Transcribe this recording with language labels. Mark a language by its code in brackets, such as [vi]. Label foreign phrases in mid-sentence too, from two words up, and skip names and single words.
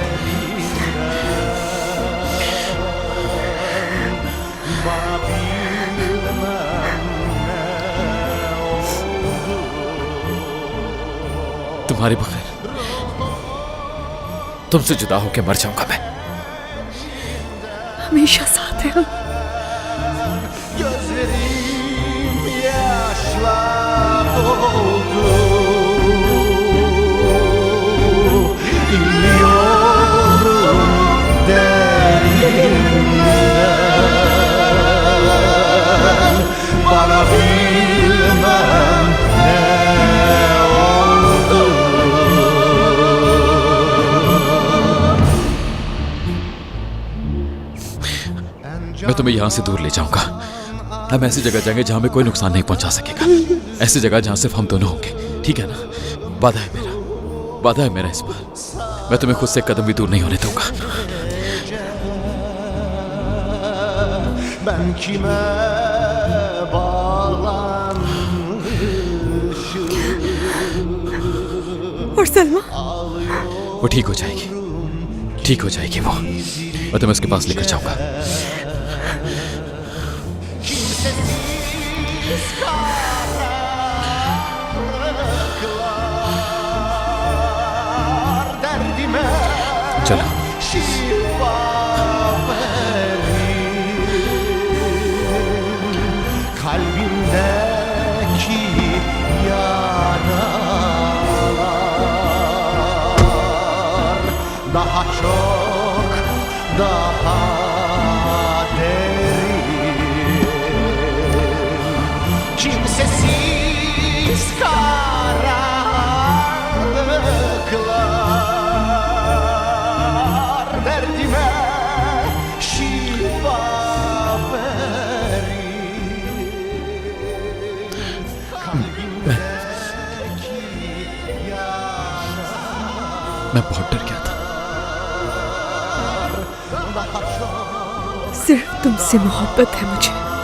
[hi] तुम्हारे बगैर तुमसे जुदा होकर मर जाऊंगा मैं। हमेशा साथ है हम। [tr] gözlerim yaşla doldu. İnliyorum derinden, bana bilmem ne oldu. [hi] मैं तुम्हें यहां से दूर ले जाऊंगा, हम ऐसी जगह जाएंगे जहां में कोई नुकसान नहीं पहुंचा सकेगा। ऐसी जगह जहां सिर्फ हम दोनों होंगे, ठीक है ना? वादा है मेरा, वादा है मेरा इस बार। मैं तुम्हें खुद से एक कदम भी दूर नहीं होने दूंगा। [tr] Ben kime bağlanmışım? [hi] और सलमा? वो ठीक हो जाएगी, ठीक हो जाएगी वो। मैं तुम्हें उसके पास लेकर जाऊंगा। चलो। [tr] Kalbimdeki yaralar daha çok, daha derin. Kimsesiz karanlıklar derdime şifa [hi] मैं बहुत डर गया था। सिर्फ तुमसे मोहब्बत है मुझे।